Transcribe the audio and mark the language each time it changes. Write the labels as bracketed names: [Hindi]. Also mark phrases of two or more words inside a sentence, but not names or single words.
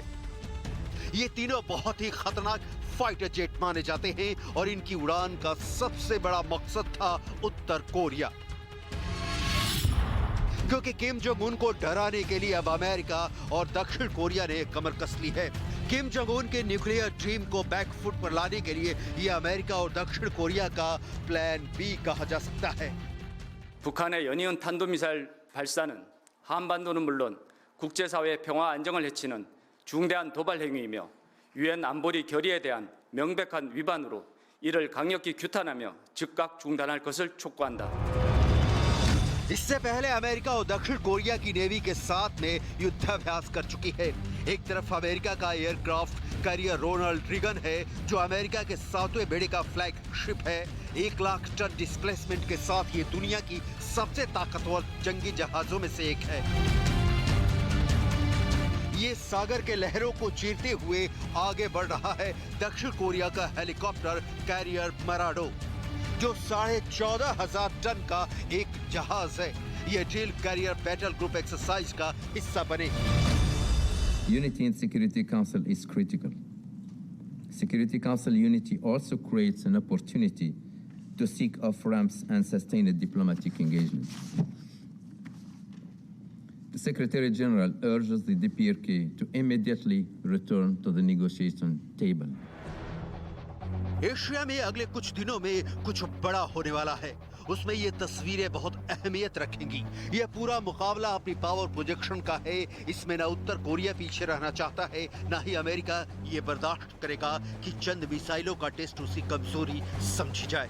[Hindi] ये तीनों बहुत ही खतरनाक [English] fighter jet [Hindi] माने जाते हैं और इनकी उड़ान का सबसे बड़ा मकसद था उत्तर कोरिया, क्योंकि किम जोंग उन को डराने के लिए अब अमेरिका और दक्षिण कोरिया ने कमर कस ली है। किम जोंग उन के [English] nuclear dream [Hindi] को बैकफुट पर लाने के लिए यह अमेरिका और दक्षिण कोरिया का [English] plan B [Hindi] कहा जा सकता है। [Korean] 북한의 연이은 탄도미사일 발사는 한반도는 물론 국제사회의 평화 안정을 해치는 중대한 도발 행위이며 유엔 안보리 결의에 대한 명백한 위반으로 이를 강력히 규탄하며 즉각 중단할 것을 촉구한다. [Hindi] इससे पहले अमेरिका और दक्षिण कोरिया की नेवी के साथ में युद्धाभ्यास कर चुकी है। एक तरफ अमेरिका का [English] aircraft carrier [Hindi] रोनाल्ड रीगन है, जो अमेरिका के 7वें बेड़े का फ्लैगशिप है। 1 लाख टन डिस्प्लेसमेंट के साथ ये दुनिया की सबसे ताकतवर जंगी जहाजों में से एक है। ये सागर के लहरों को चीरते हुए आगे बढ़ रहा है दक्षिण कोरिया का [English] helicopter carrier [Hindi] मराडो, जो 14,500 टन का एक जहाज है। यह [English] drill carrier battle group exercise [Hindi] का हिस्सा बने। [English] Unity in Security Council is critical. Security Council unity also creates an opportunity to seek off-ramps and sustained diplomatic engagements. The Secretary General urges the DPRK to immediately return to the negotiation table. [Hindi] एशिया में अगले कुछ दिनों में कुछ बड़ा होने वाला है। उसमें ये तस्वीरें बहुत अहमियत रखेंगी। यह पूरा मुकाबला अपनी [English] power projection [Hindi] का है। इसमें ना उत्तर कोरिया पीछे रहना चाहता है, ना ही अमेरिका ये बर्दाश्त करेगा कि चंद मिसाइलों का टेस्ट उसकी कमजोरी समझी जाए।